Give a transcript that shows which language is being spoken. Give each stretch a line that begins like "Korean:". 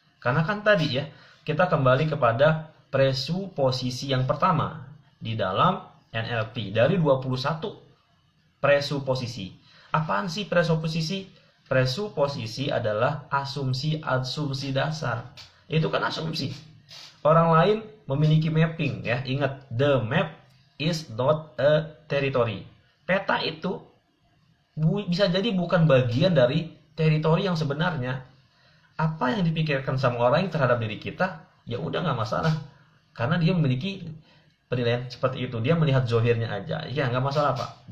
Indonesian: Karena kan tadi ya, kita kembali kepada presuposisi yang pertama di dalam NLP dari 21 presuposisi. Apaan sih presuposisi? Presuposisi adalah asumsi dasar. Itu kan asumsi. Orang lain memiliki mapping ya. Ingat,
English: the map is not a territory.
Indonesian: Peta itu bisa jadi bukan bagian dari teritori yang sebenarnya. Apa yang dipikirkan sama orang terhadap diri kita, ya udah nggak masalah. Karena dia memiliki penilaian seperti itu, dia melihat zohirnya aja, ya nggak masalah Pak.